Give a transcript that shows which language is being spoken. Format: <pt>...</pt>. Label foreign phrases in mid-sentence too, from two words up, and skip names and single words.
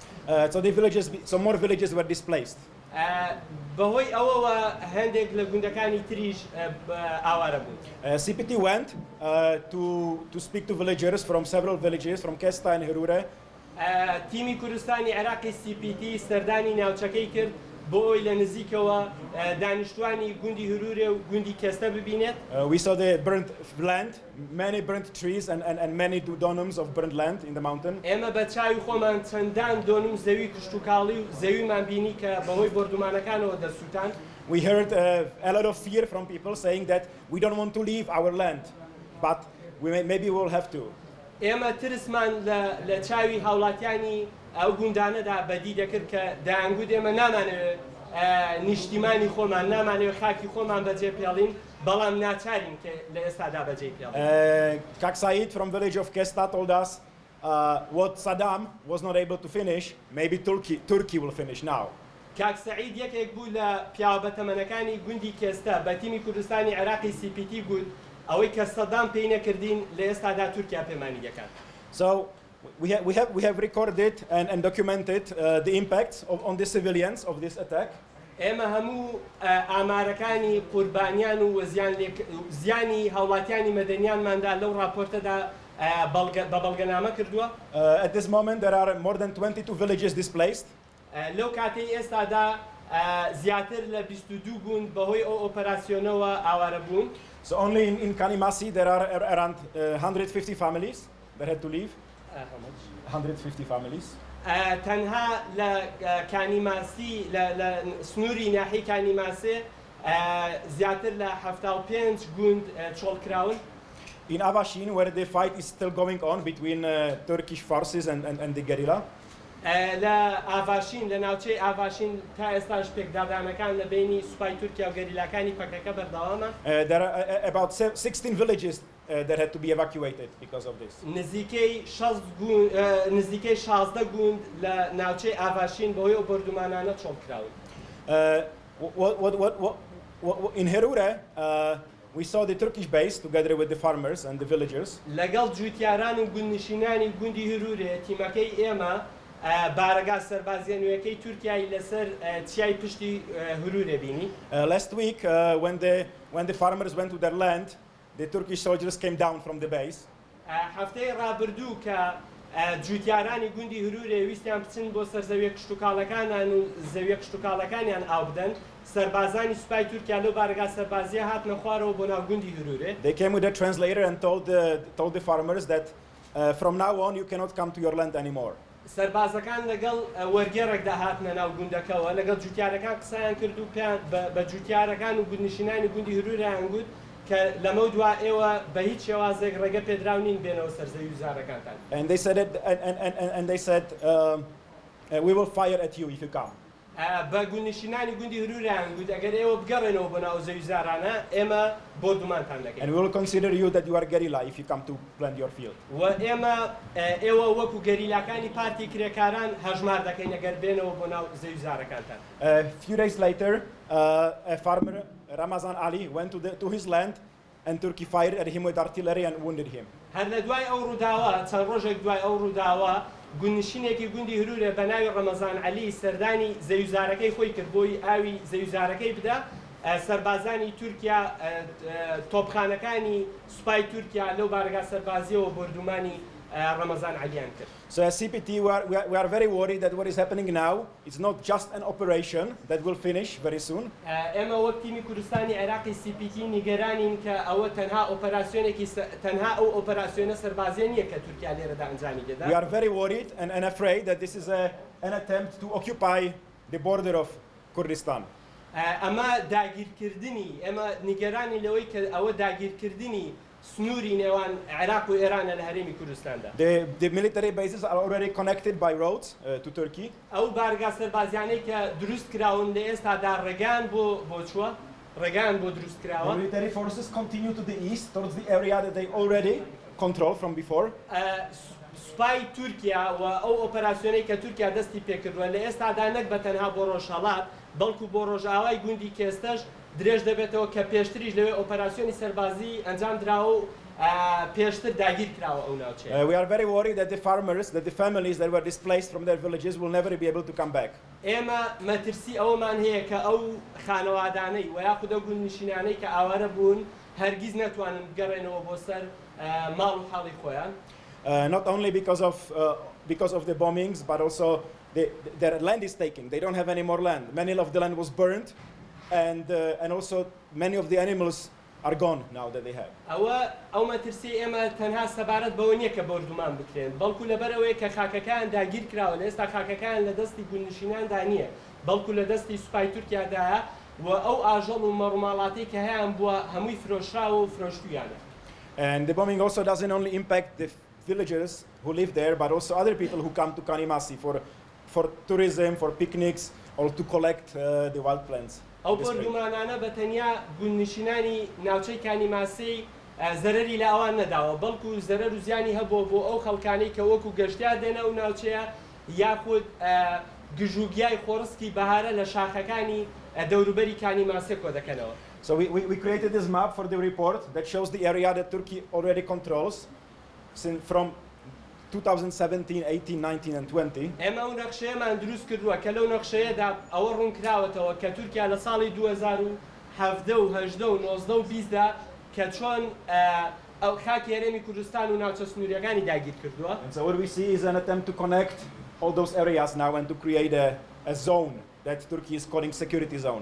<en>So more villages were displaced.</en> <ckb>بەهۆی ئەوەوە هەندێک لە گوندەکانی تریش ئاوارە بوون.</ckb> <en>CPT went to speak to villagers from several villages from Kesta and Hurure.</en> <ckb>تیمی کوردستانی عێراقی CPT سەردانی ناوچەکەی کرد بۆ ئەوی لە نزیکەوە دانیشتوانی گوندی هورورێ و گوندی کێستە ببینێت.</ckb> <en>We saw the burnt land, many burnt trees and many dônums of burnt land in the mountain.</en> <ckb>ئێمە بە چاوی خۆمان چەندان دۆنم زەوی کشتوکاڵی و زەویمان بینی کە بەهۆی بۆردومانەکانەوە دەسووتان.</ckb> <en>We heard a lot of fear from people saying that we don't want to leave our land, but maybe we'll have to.</en> <ckb>ئێمە ترسمان لە چاوی هاوڵاتیانی ئەو گوندانەدا بەدی دەکرد کە دەیانگوت ئێمە نامانەوێت نیشتیمانی خۆمان نامانەوێت خاکی خۆمان بەجێ پێڵین بەڵام ناچارین کە لە ئێستادا بەجێ پێڵین.</ckb> <en>Kak Said from village of Kesta told us what Saddam was not able to finish, maybe Turkey will finish now.</en> <ckb>کاک سەعید یەکێک بوو لە پیاوە بەتەمەنەکانی گوندی کێستە بە تیمی کوردستانی عێراقی CPT گوت ئەوەی کە سەدام پێی نەکردین لە ئێستادا تورکیا پەیمانی دەکات.</ckb> <en>So we have recorded and documented the impacts on the civilians of this attack.</en> <ckb>ئێمە هەموو ئامارەکانی قوربانیان و زیانی هاوڵاتیانی مەدەنیانماندا لەو راپۆرتەدا بە بەڵگەنامە کردووە.</ckb> <en>At this moment, there are more than 22 villages displaced.</en> <ckb>لەو کاتەی ئێستادا زیاتر لە 22 بوون بەهۆی ئەو ئۆپەراسیۆنەوە ئاوارە بوون.</ckb> <en>So only in Kanimasi, there are around 150 families that had to leave. 150 families.</en> <ckb>تەنها لە کانیماسی لە سنووری ناحی کانیماسێ زیاتر لە 75 گوند چۆڵکراون.</ckb> <en>In Avashin, where the fight is still going on between Turkish forces and the guerrilla.</en> <ckb>لە ئاڤاشین لە ناوچەی ئاڤاشین تا ئێستاش پێکدادانەکان لە بینی سوپای تورکیا و گەریلاکانی پەکەکە بەردەوامە.</ckb> <en>There are about 16 villages that had to be evacuated because of this.</en> <ckb>نزیکەی 16 گوند لە ناوچەی ئاڤاشین بەهۆی ئەو بەردومانانە چۆڵکراون.</ckb> <en>In Herure, we saw the Turkish base together with the farmers and the villagers.</en> <ckb>لەگەڵ جوتیاران و گوندنشینانی گوندی هەرورێ تیمەکەی ئێمە بارەگا سەربازیە نوێیەکەی تورکیای لەسەر چیای پشتی هەرورێ بینی.</ckb> <en>Last week, when the farmers went to their land, the Turkish soldiers came down from the base.</en> <ckb>هەفتەی ڕابردوو کە جوتیارانی گوندی هەرورێ ویستیان بچن بۆ سەر زەویە کشتوکاڵەکانیان و زەویە کشتوکاڵەکانیان ئاو بدەن. سەربازانی سوپای تورکیا لەو بارەگا سەربازیە هاتنە خوارەوە بۆ ناو گوندی هەرورێ.</ckb> <en>They came with a translator and told the farmers that from now on you cannot come to your land anymore.</en> <ckb>سەربازەکان لەگەڵ وەرگێڕێکدا هاتنە ناو گوندەکەەوە لەگەڵ جوتیارەکان قسەیان کرد و پێیان بە جوتیارەکان و گوندنشینانی گوندی هەرورەیان گوت کە لەمە دوا ئێوە بە هیچ شێوازێک ڕێگە پێدراونین بێنەوە سەرزەوی وزارەکانتان.</ckb> <en>And they said we will fire at you if you come.</en> <ckb>بە گوندنشینانی گوندی هەرورەیان گوت ئەگەر ئێوە بگەڕێنەوە بۆ ناو زەوی وزارانە ئێمە بۆ دومانتان دەکەین.</ckb> <en>And we will consider you that you are guerrilla if you come to plant your field.</en> <ckb>و ئێمە ئێوە وەکو گەریلاکانی پارتی کرێکاران هەژمار دەکەین ئەگەر بێنەوە بۆ ناو زەوی وزارەکانتان.</ckb> <en>A few days later, a farmer, Ramazan Ali, went to his land and Turkey fired at him with artillery and wounded him.</en> <ckb>هەر لە دوای ئەو ڕووداوە چەند ڕۆژێک دوای ئەو ڕووداوە گوندنشینێکی گوندی هەرورێ بە ناوی ڕەمەزان عەلی سەردانی زەویوزارەکەی خۆی کرد بۆی ئاوی زەویوزارەکەی بدە. سەربازانی تورکیا تۆپخانەکانی سوپای تورکیا لەو بارەگا سەربازیەوە بردومانی ڕەمەزان عەلیان کرد.</ckb> <en>So as CPT, we are very worried that what is happening now is not just an operation that will finish very soon.</en> <ckb>ئێمە وەک تیمی کوردستانی عێراقی CPT نیگەرانین کە ئەوە تەنها ئەو ئۆپەراسیۆنە سەربازیە نییە کە تورکیا لێرەدا ئەنجامی دەدا.</ckb> <en>We are very worried and afraid that this is an attempt to occupy the border of Kurdistan.</en> <ckb>ئەمە داگیرکردنی ئێمە نیگەرانی لەوەی کە ئەوە داگیرکردنی سنووری نێوان عێراق و ئێرانە لە هەرێمی کوردستاندا.</ckb> <en>The military bases are already connected by roads to Turkey.</en> <ckb>ئەو بارگا سەربازیانەی کە دروست کراون لە ئێستادا ڕێگان بۆ چووە ڕێگان بۆ دروست کراوە.</ckb> <en>The military forces continue to the east towards the area that they already control from before.</en> <ckb>سوپای تورکیا و ئەو ئۆپەراسیۆنەی کە تورکیا دەستی پێکردووە لە ئێستادا نەک بە تەنها بۆ ڕۆژهەڵات بەڵکو بۆ ڕۆژئاوای گوندی کێستەش درێژ دەبێتەوە کە پێشتریش لەوێ ئۆپەراسیۆنی سەربازی ئەنجام دراوە و پێشتر داگیر کراوە ئەو ناوچەیە.</ckb> <en>We are very worried that the farmers, that the families that were displaced from their villages will never be able to come back.</en> <ckb>ئێمە مەترسی ئەومان هەیە کە ئەو خانەوادانەی و یاخود ئەو گوندنشینانەی کە ئاوارە بوون هەرگیز نەتوانن بگەڕێنەوە بۆ سەر ماڵ و حاڵی خۆیان.</ckb> <en>Not only because of the bombings, but also their land is taken. They don't have any more land. Many of the land was burned, and also many of the animals are gone now that they have.</en> <ckb>ئەو مەترسی ئێمە تەنها سەبارەت بەوە نییە کە بەردومان بکرێن بەڵکو لەبەرەوەی کە خاکەکان داگیر کراوە لە ئێستا خاکەکان لە دەستی گوندنشیناندا نییە بەڵکو لە دەستی سوپای تورکیادایە و ئەو ئاژەڵ و مەڕووماڵاتی کە هەیەیان بووە هەمووی فرۆشراوە و فرۆشتویانە.</ckb> <en>And the bombing also doesn't only impact the villagers who live there, but also other people who come to Kanimasi for tourism, for picnics, or to collect the wild plants.</en> <ckb>ئەو بەردومانانە بە تەنیا گوندنشینانی ناوچەی کانیماسی زەرەری لە ئەوان نەداوە بەڵکو زەرەر و زیانی هەبووە بۆ ئەو خەڵکانەی کە وەکو گەشتیار دێنە و ناوچەیە یاخود گژوگیای خۆڕسکی بەهارە لە شاخەکانی دەوروبەری کانیماسێ کۆ دەکەنەوە.</ckb> <en>So we created this map for the report that shows the area that Turkey already controls from 2017, 18, 19 and 20.</en> <ckb>ئێمە ئەو نەخشەیەمان دروست کردووە کە لەو نەخشەیەدا ئەوە ڕوونکراوەتەوە کە تورکیا لە ساڵی 2017 و 18 و 19 و 20دا کە چۆن ئەو خاکی هەرێمی کوردستان و ناوچە سنووریەکانی داگیر کردووە.</ckb> <en>And so what we see is an attempt to connect all those areas now and to create a zone that Turkey is calling security zone.</en>